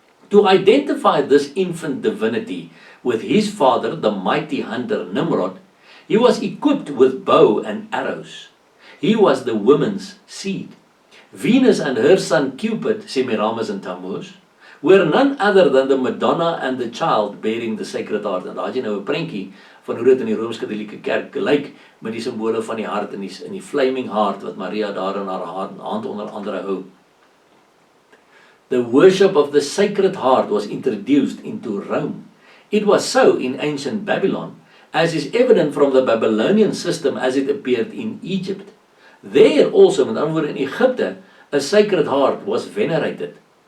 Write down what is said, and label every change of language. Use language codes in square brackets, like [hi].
[en] To identify this infant divinity with his father, the mighty hunter Nimrod, he was equipped with bow and arrows. He was the woman's seed. Venus and her son Cupid, Semiramis and Tammuz, were none other than the Madonna and the child bearing the sacred heart. [af] En daar is nou 'n prentjie van hoe dit in die Rooms-Katolieke Kerk lyk met die simbole van die hart in die flaming heart wat Maria daar in haar hand onder andere hou. [en] The worship of the sacred heart was introduced into Rome. It was so in ancient Babylon, as is evident from the Babylonian system as it appeared in Egypt. There also, [af] met ander woorde in Egypte, [en] a sacred heart was venerated.